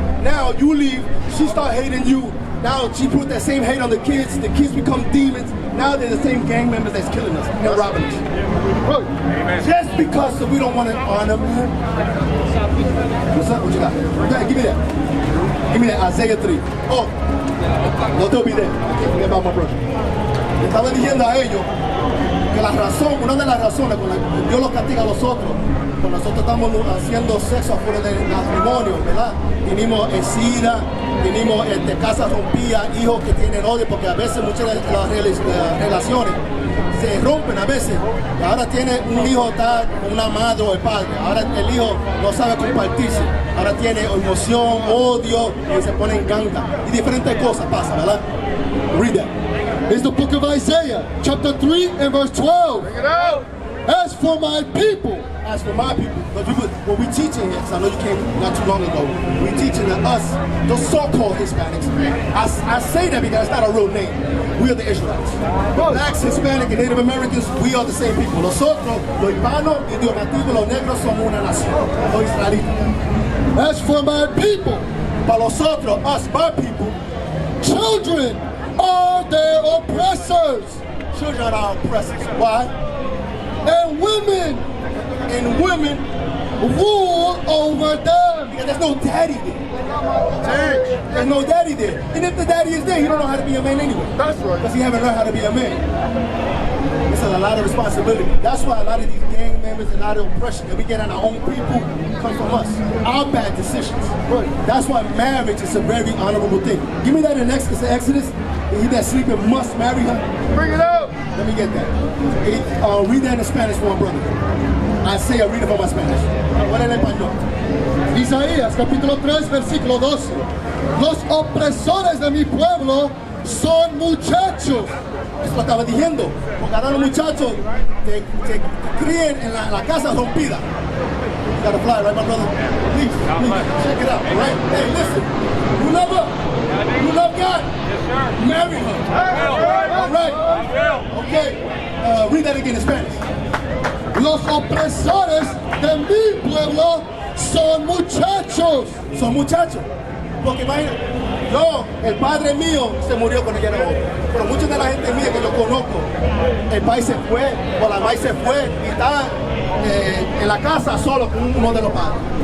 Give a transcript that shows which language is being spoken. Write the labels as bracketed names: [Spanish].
[English] Now you leave, she start hating you. Now she put that same hate on the kids become demons. Now they're the same gang members that's killing us and robbing us. Amen. Just because we don't want to honor man. What's up? What you got? Okay, give me that. Give me that Isaiah 3. [Spanish] Oh, no te olvides. [English] I can't forget about my brother. [Spanish] Le estaba diciendo a ellos que una de las razones por las que Dios los castiga a nosotros, cuando nosotros estamos haciendo sexo afuera del matrimonio, ¿verdad? Tenemos SIDA, tenemos casas rompidas, hijos que tienen odio, porque a veces muchas de las relaciones se rompen a veces. Y ahora tiene un hijo está con una madre o el padre, ahora el hijo no sabe compartirse, ahora tiene emoción, odio y se pone en ganga y diferentes cosas pasan, ¿verdad? [English] Read that. It's the book of Isaiah, chapter 3 and verse 12. Bring it out. As for my people, As for my people, because what we teaching here, because I know you came not too long ago, we teaching that us, those so-called Hispanics, I say that because it's not a real name. We are the Israelites. Blacks, Hispanic, and Native Americans, we are the same people. [Spanish] Nosotros, los hispanos, los nativos, los negros, somos una nación. Los israelitas. [English] as for my people, [Spanish] Para nosotros, [English] us, my people, children are their oppressors, children are our oppressors. Why? and women rule over them. Because there's no daddy there. There's no daddy there. And if the daddy is there, he don't know how to be a man anyway. That's right. Because he haven't learned how to be a man. It's a lot of responsibility. That's why a lot of these gang members and a lot of oppression that we get on our own people come from us. Our bad decisions. That's why marriage is a very honorable thing. Give me that in Exodus. He that sleeping must marry her. Bring it out. Let me get that. Read that in Spanish for my brother. Isaiah, read it for my Spanish. What [Spanish] en español? Isaías capítulo 3 versículo 12. Los opresores de mi pueblo son muchachos. Eso lo estaba diciendo. Porque ahora los muchachos se crían en la casa rompida. [English] You gotta fly, right, my brother? Please, check it out, all right? Hey, listen. You love her. You love God. Marry her. All right. Okay. Read that again in Spanish. [Spanish] Los opresores de mi pueblo son muchachos. Son muchachos. Porque imagínate, el padre mío se murió cuando yo era joven. Pero mucha de la gente mía que yo conozco, el padre se fue, o la madre se fue, y está en la casa solo con uno de los padres.